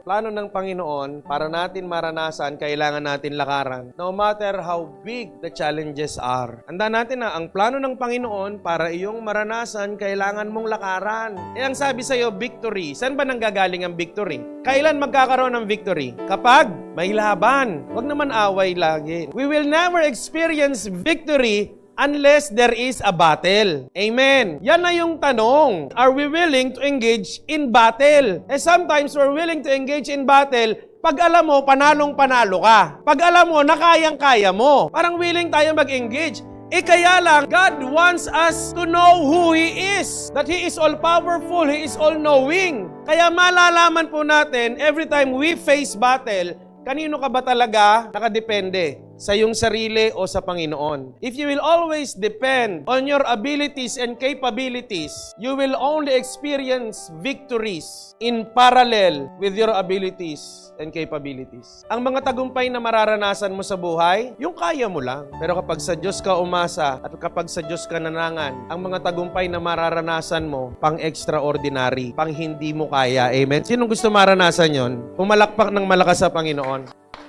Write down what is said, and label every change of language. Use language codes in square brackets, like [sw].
[tl] Plano ng Panginoon, para natin maranasan, kailangan natin lakaran. [en] No matter how big the challenges are. [tl] Handa natin na ang plano ng Panginoon, para iyong maranasan, kailangan mong lakaran. Ang sabi sa'yo, victory. Saan ba nanggagaling ang victory? Kailan magkakaroon ng victory? Kapag may laban. Huwag naman away lagi. [en] We will never experience victory unless there is a battle. Amen. [tl] Yan na yung tanong. [en] Are we willing to engage in battle? Sometimes we're willing to engage in battle [tl] pag alam mo, panalong-panalo ka. Pag alam mo, nakayang-kaya mo. Parang willing tayo mag-engage. Kaya lang, [en] God wants us to know who He is. That He is all-powerful, He is all-knowing. [tl] Kaya malalaman po natin, [en] every time we face battle, [tl] kanino ka ba talaga nakadepende? Sa iyong sarili o sa Panginoon? [en] If you will always depend on your abilities and capabilities, you will only experience victories in parallel with your abilities and capabilities. [tl] Ang mga tagumpay na mararanasan mo sa buhay, yung kaya mo lang. Pero kapag sa Diyos ka umasa at kapag sa Diyos ka nanangan, ang mga tagumpay na mararanasan mo, pang-extraordinary, pang hindi mo kaya. Amen? Sinong gusto maranasan yon? Pumalakpak ng malakas sa Panginoon.